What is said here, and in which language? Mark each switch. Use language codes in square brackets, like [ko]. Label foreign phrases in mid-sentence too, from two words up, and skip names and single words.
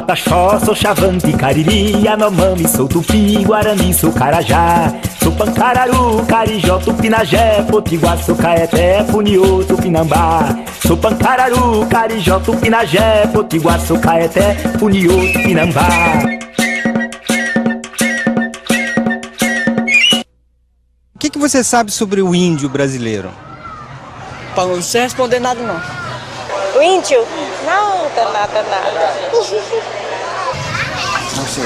[pt] Pataxó, sou Xavante, Cariri, Yanomami, sou Tupi, Guarani, sou Carajá. Sou Pancararu, Carijó, Tupinagé, Potiguar, sou Caeté, Funiô, Tupinambá. Sou Pancararu, Carijó, Tupinagé, Potiguar, sou Caeté, Funiô, Tupinambá. O que você sabe sobre o índio brasileiro? Não sei responder nada, não. O índio? Nada. Não sei.